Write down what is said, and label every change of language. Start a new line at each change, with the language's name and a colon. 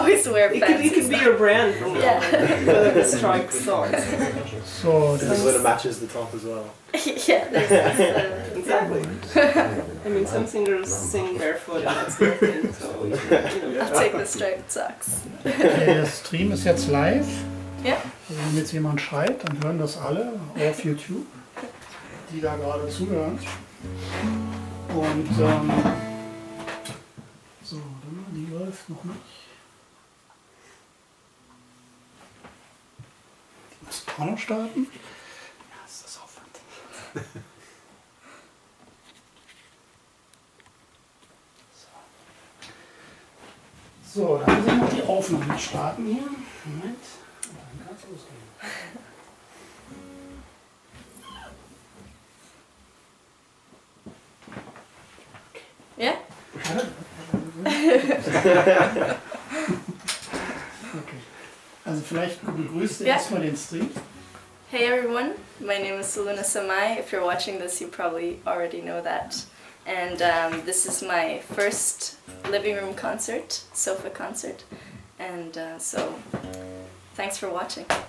English: Always wear It fancy could be your brand from now on. The striped socks. So This one matches the top as well. Yeah, there's Exactly. I mean, some singers sing barefoot and that's nothing, so, you know. I'll take the striped socks.
German: okay, der Stream ist jetzt live. Ja. Also wenn jetzt jemand schreit, dann hören das alle auf YouTube, die da gerade zuhören. Und so, die läuft noch nicht. Die muss auch noch starten. Ja, ist das aufwendig. So, dann müssen wir noch die Aufnahme starten hier. Moment. Dann kann es losgehen. Ja? Okay. Also vielleicht begrüßt ihr Ja. erstmal den Stream.
English: Hey everyone, my name is Soluna Samay. If you're watching this, you probably already know that. And this is my first living room concert, sofa concert. And so, thanks for watching.